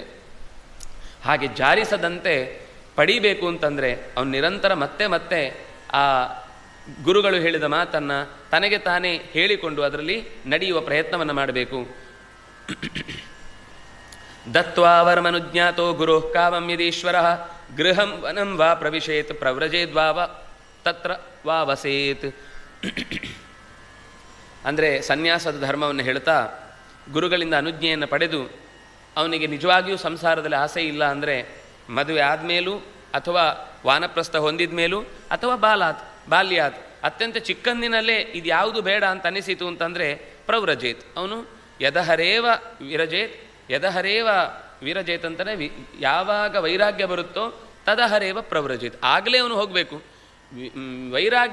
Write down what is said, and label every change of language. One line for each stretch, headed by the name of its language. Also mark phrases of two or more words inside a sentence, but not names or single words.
Kannada: ಹಾಗೆ ಜಾರಿಸದಂತೆ ಪಡಿಬೇಕು ಅಂತಂದರೆ ಅವನು ನಿರಂತರ ಮತ್ತೆ ಮತ್ತೆ ಆ ಗುರುಗಳು ಹೇಳಿದ ಮಾತನ್ನು ತನಗೆ ತಾನೇ ಹೇಳಿಕೊಂಡು ಅದರಲ್ಲಿ ನಡೆಯುವ ಪ್ರಯತ್ನವನ್ನು ಮಾಡಬೇಕು.
Sanskrit: ದತ್ವಾ ವರಮನುಜ್ಞಾತೋ ಗುರು ಕಾಮಂ ಯದೀಶ್ವರ ಗೃಹಂ ವನಂ ವಾ ಪ್ರವಿಶೇತ್ ಪ್ರವ್ರಜೇದ್ವಾ ತತ್ರ ವಾ ವಸೇತ್.
Kannada: ಅಂದರೆ ಸನ್ಯಾಸದ ಧರ್ಮವನ್ನು ಹೇಳ್ತಾ ಗುರುಗಳಿಂದ ಅನುಜ್ಞೆಯನ್ನು ಪಡೆದು ಅವನಿಗೆ ನಿಜವಾಗಿಯೂ ಸಂಸಾರದಲ್ಲಿ ಆಸೆ ಇಲ್ಲ ಅಂದರೆ ಮದುವೆ ಆದಮೇಲೂ ಅಥವಾ ವಾನಪ್ರಸ್ಥ ಹೊಂದಿದ ಮೇಲೂ ಅಥವಾ ಬಾಲ್ಯಾತ್ ಅತ್ಯಂತ ಚಿಕ್ಕಂದಿನಲ್ಲೇ ಇದು ಯಾವುದು ಬೇಡ ಅಂತ ಅನಿಸಿತು ಅಂತಂದರೆ ಪ್ರವ್ರಜೇತ್, ಅವನು
Sanskrit: ಯದಹರೇವ ವಿರಜೇತ್
Kannada: ಅಂತಲೇ ಯಾವಾಗ ವೈರಾಗ್ಯ ಬರುತ್ತೋ
Sanskrit: ತದಹರೇವ ಪ್ರವ್ರಜೇತ್,
Kannada: ಆಗಲೇ ಅವನು ಹೋಗಬೇಕು.